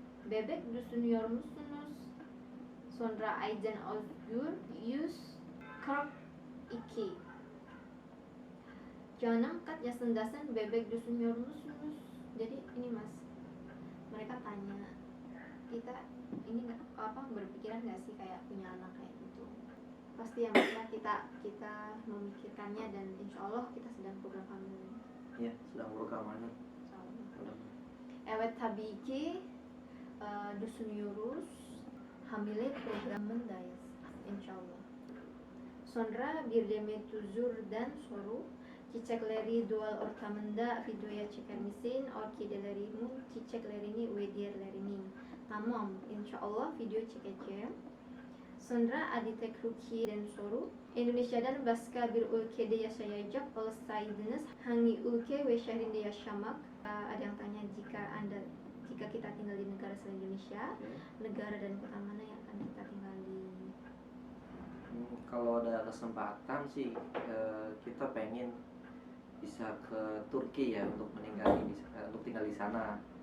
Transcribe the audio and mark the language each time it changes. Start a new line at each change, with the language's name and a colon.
Turkish: Bebek düşünüyor musunuz? Sonra Aycan Özgür 142. Canım kaç yaşındasın? Bebek düşünüyor musunuz?
Indonesian: Jadi ini Mas, mereka tanya kita ini berpikiran nggak sih kayak punya anak kayak gitu. Pasti ya Mas, kita memikirkannya dan insya Allah kita sedang program hamil. Iya, sedang program hamil.
Turkish: Evet tabii ki düşünüyoruz. Hamile programındayız inşallah. Sonra bir Demet Tuzur'dan soru. Çiçekleri doğal ortamında videoya çeker misin? Orkidelerimi, çiçeklerini ve diğerlerini. Tamam, inşallah video çekeceğim. Sonra Adi Tekruki'den soru. Indonesia'dan başka bir ülkede yaşayacak olsaydınız hangi ülke ve şehrinde yaşamak?
Indonesian: Ada yang tanya jika kita tinggal di negara selain Indonesia, negara dan kota mana yang akan kita tinggal di? Kalau ada kesempatan sih kita pengen bisa ke Turki ya untuk tinggal di sana.